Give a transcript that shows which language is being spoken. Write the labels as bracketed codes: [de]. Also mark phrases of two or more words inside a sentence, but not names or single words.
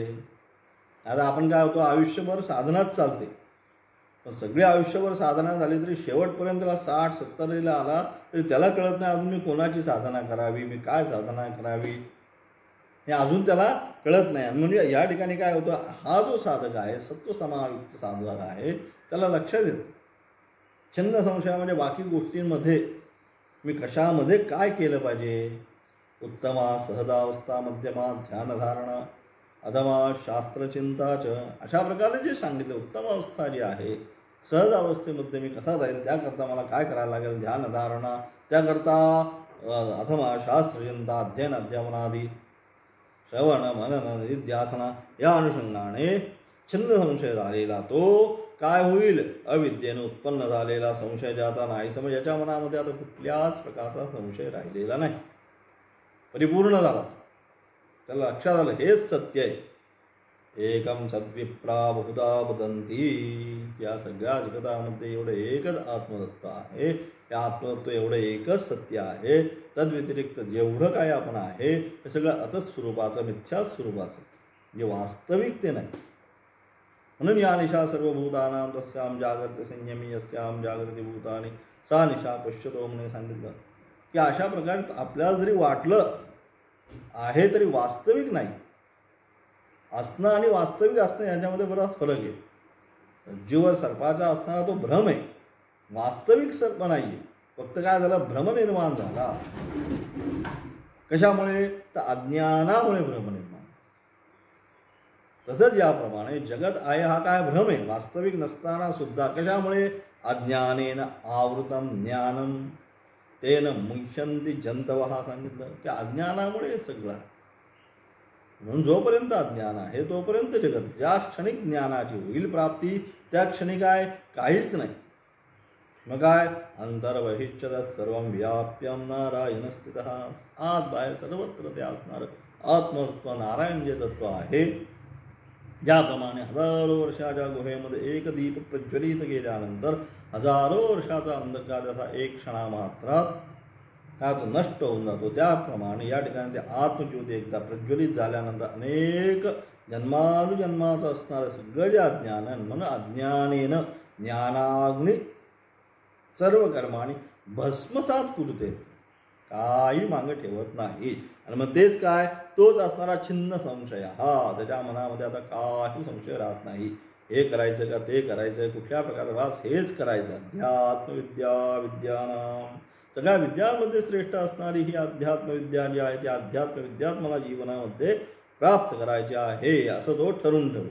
[mr] आता आपण काय होतो, आयुष्यभर साधनाच चालते, पण सगळे आयुष्यभर साधना झाली तरी शेवटपर्यंत 60-70 आला तरी त्याला कळत नाही अजून मी कोणाची साधना करावी, मी काय साधना करावी, हे अजून त्याला कळत नाही. म्हणजे या ठिकाणी काय होतं, हा जो साधक आहे सत्व समाविष्ट साधक आहे त्याला लक्षात येतं छिन्न संशय म्हणजे बाकी गोष्टींमध्ये मी कशामध्ये काय केलं पाहिजे. [sa] उत्तमा सहजावस्था, मध्यमा ध्यानधारणा, अधमा शास्त्रचिंताच, [mr] अशा प्रकारे जे सांगितले उत्तम अवस्था जी आहे सहज अवस्थेमध्ये मी कसा जाईल त्याकरता मला काय करायला लागेल, ध्यानधारणा, त्याकरता अथवा शास्त्रचिंता, अध्ययन अध्यापनादी, श्रवण मनन निध्यासना, या अनुषंगाने छिन्न संशय झालेला तो काय होईल, अविद्येने उत्पन्न झालेला संशय ज्याचा नाही समज, याच्या मनामध्ये आता कुठल्याच प्रकारचा संशय राहिलेला नाही, परिपूर्ण झाला. त्याला लक्षात आलं हेच सत्य आहे. [sa] एकम सद्विप्रा बहुधा वदन्ति, [mr] या सगळ्या जगतामध्ये एवढं एकच आत्मतत्व आहे. या आत्मतत्व एवढं एकच सत्य आहे. तद्व्यतिरिक्त जेवढं काय आपण आहे हे सगळं अतच स्वरूपाचं, मिथ्या स्वरूपाचं, जे वास्तविक ते नाही. म्हणून [sa] या निशा सर्वभूतानां तस्यां जागृती संयमी यस्यां जागृती भूतानि सा निशा पश्यतो [mr] म्हणून सांगितलं की अशा प्रकारे आपल्याला जरी वाटलं आहे तरी वास्तविक नाही. असणं आणि वास्तविक असणं याच्यामध्ये बराच फरक आहे. जीवर सर्पाचा असणारा तो भ्रम आहे, वास्तविक सर्प नाही आहे. फक्त काय झालं, भ्रम निर्माण झाला. कशामुळे, तर अज्ञानामुळे भ्रम निर्माण. तसंच याप्रमाणे जगत आहे हा काय भ्रम आहे, वास्तविक नसताना सुद्धा. कशामुळे, [sa] अज्ञानेन आवृतम ज्ञानम तेन मुह्यन्ति जंतवः सांगितलं. [mr] त्या अज्ञानामुळे सगळं. म्हणून जोपर्यंत अज्ञान आहे तोपर्यंत जगत. ज्या क्षणिक ज्ञानाची होईल प्राप्ती त्या क्षणी काय काहीच नाही. मग काय, [sa] अंतर्बहिश्चतत् सर्वं व्याप्यं नारायण स्थितः, [mr] आत बाहेर सर्वत्र ते असणार आत्मतत्व नारायण जे तत्व आहे. ज्याप्रमाणे हजारो वर्षाच्या गुहेमध्ये एक दीप प्रज्वलित केल्यानंतर हजारो वर्षाचा अंधकार जसा एक क्षणामात्रात काय तो नष्ट होऊन जातो, त्याप्रमाणे या ठिकाणी ते आत्मज्योती एकदा प्रज्वलित झाल्यानंतर अनेक जन्मानुजन्माचं असणारं सगळं जे अज्ञान आहे, म्हणून [sa] अज्ञानेनं ज्ञानाग्नी सर्व कर्माणी भस्मसात कुरुते, [mr] काही मागं ठेवत नाही. आणि मग तेच काय, तोच असणारा छिन्न संशय. हा त्याच्या मनामध्ये आता काही संशय राहत नाही. हे करायचं का ते करायचं, कुठल्या प्रकारचा वास, हेच करायचं. [sa] अध्यात्मविद्या विद्यानाम, [mr] सगळ्या विद्यांमध्ये श्रेष्ठ असणारी ही अध्यात्मविद्या जी आहे ती अध्यात्मविद्यात मला जीवनामध्ये प्राप्त करायची आहे असं तो ठरून ठेवू.